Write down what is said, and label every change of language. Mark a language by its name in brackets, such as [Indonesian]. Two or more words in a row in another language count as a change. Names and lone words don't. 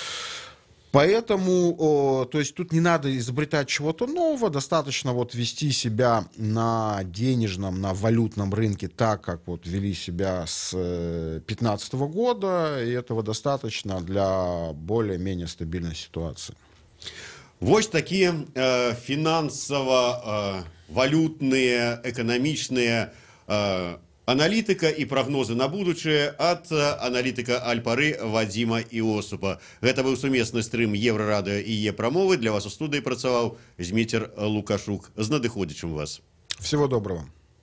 [Russian] Поэтому, то есть тут не надо изобретать чего-то нового, достаточно вот вести себя на денежном, на валютном рынке так, как вот вели себя с 2015 года, и этого достаточно для более-менее стабильной ситуации. [Belarusian] Вось такие фінансава-валютныя, эканамічныя аналітыка і прагнозы на будучае ад аналітыка Аль-Пары Вадзіма Іосупа. Гэта быў сумесны стрым Еўрарадыё і Е-прамовы. Для вас у студыі працаваў Зміцер Лукашук. З надыходзячым вас. [Russian] Всего доброго.